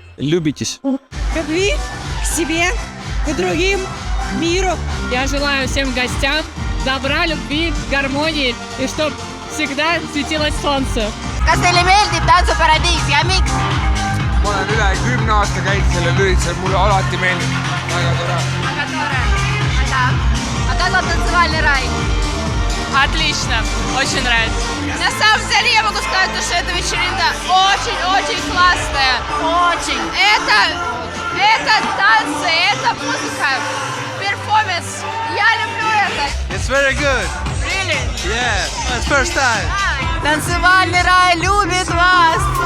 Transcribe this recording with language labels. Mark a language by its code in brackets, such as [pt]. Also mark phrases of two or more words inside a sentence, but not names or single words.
[ru] Любитесь. Любви к себе, к другим, миру. Я желаю всем гостям добра, любви, гармонии, и чтобы всегда sветилось солнце. [et] Kas teile meeldib tantsuparadiis ja miks? Ma olen üle 10 aasta käinud sellel üritusel, mulle alati meeldib. Väga tore. Väga tore. Aitäh. [ru] А как вам танцевальный рай? Отлично, очень нравится. На самом деле я могу сказать, что эта вечеринка очень-очень классная. Очень. Это танцы, это музыка, перформанс. Я люблю это. [en] It's very good. Really? Yeah, it's first time. [ru] Танцевальный рай любит вас.